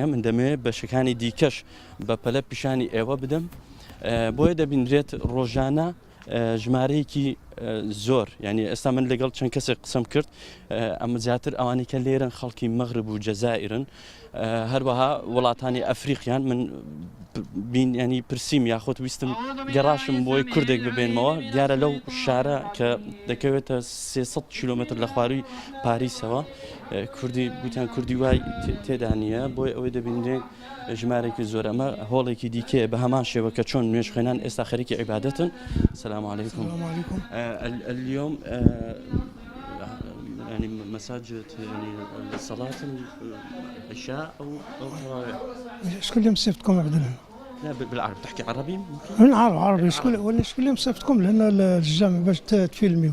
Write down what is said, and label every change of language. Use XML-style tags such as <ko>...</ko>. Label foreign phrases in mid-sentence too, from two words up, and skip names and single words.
<ckb>من دەمەوێت بەشەکانی دیکەش بە پەلە پیشانی ئێوە بدەم بۆیە دەبینرێت ڕۆژانە ژمارەیەکی زۆر، ینی ئێستا من لەگەڵ چەند کەسێک قسەم کرد ئەمە زیاتر ئەوانەی کە لێرن خەڵکی مەغرب و جەزائیرن، هەروەها وڵاتانی ئەفریقیان من ینی پرسییم یاخۆت ویستم گەڕاشم بۆی کوردێک ببێنمەوە. دیارە لەو شارە کە دەکەوێتە 300 کیلۆمتر لە خواروی پاریسەوە کوردی گوتیان کوردی وای تێدا نییە، بۆی ئەوەی دەبینێت ژمارێکی زۆر. ئەمە هۆڵێکی دیکەیە بە هەمان شێوە کە چۆن نوێژخوێنان ئێستا خەریکی عیبادەتن.</ckb> <ar>السلام عليكم. اليوم يعني مساجد يعني صلاة العشاء أو التراويح. شكون اللي مصيفتكم عندنا؟ لا بالعربي تحكي عربي؟ نعرف عربي. شكون اللي مصيفتكم لهنا للجامع باش تفيلميو؟</ar>